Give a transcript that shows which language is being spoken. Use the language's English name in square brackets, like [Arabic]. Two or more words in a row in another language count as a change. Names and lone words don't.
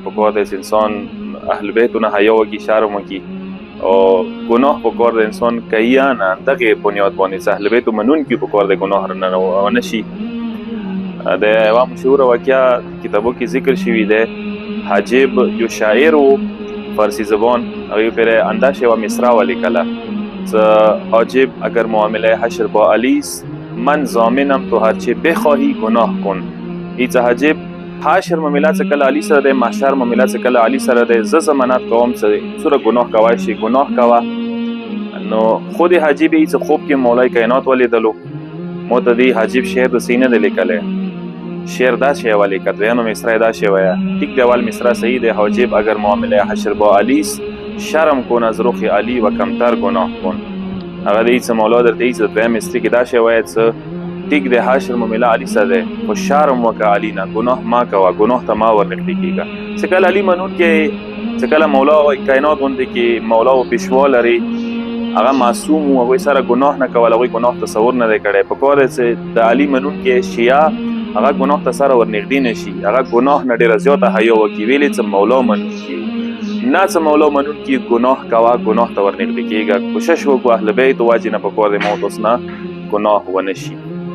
[Pashto] پکار دی چې انسان اهل بیتو نه حیا وکړي، شرم وکړي، او گناه پکار دی انسان کوي نه دغې بنیاد باندې چې اهل بیتو منونکي پکار دی گناه نه ونه شي. د یوه مشهوره واقعه کتابو کې ذکر شوی دی. حاجب یو شاعر و فارسی زبان، هغوی پرې انداش یوه مصرع ولیکله چې [Persian] حاجب اگر معامله حشر با علیست، من ضامنم تو هرچه بخواهی گناه کن. [Pashto] ای چې حاجب حشر معامله چې کله علی سره دی، محشر معامله چې کله علی سره دی، زه ضمانت کوم چې څومره گناه کوای شي گناه کوه. نو خود حاجب ای چې خوب کې مولای کائنات ولیدلو، ما ته دی حاجب شعر د سینه دی لیکلی. شعر دا شی ولیکه، دویمه مصرع دا شی وایه. ټیک دی، اول مصرع صحیح دی. [Persian] حاجب اگر معامله حشر با علیست، شرم کن از رخ علی و کمتر گناه کن. [Pashto] هغه دی چې مولا درته ای چې دویم مصرع کې دا شی وایه چې ټیک دی حشر معامله علی سره دی، خو شرم وکړه علی نه، گناه ما کوه، گناه ته ما ورنږدې کېږه. چې کله علی منونکی، چې کله مولا کائنات غوندې کې مولا و پیشوا لري، هغه معصوم و، هغوی سره گناه نه کول، هغوی گناه تصور نه دی کړی. پکار دی چې د علی منونکی شیعه هغه گناه ته سره ورنږدې نه شي، هغه گناه نه ډېره زیاته حیا وکړي. ویلې چې مولا منونکي نه، چې مولا منونکي گناه کوه، گناه ته ورنږدې کېږه. کوشش وکړو اهل بیت واجب نه پکار دی موت اوس نه گناه ونه شي.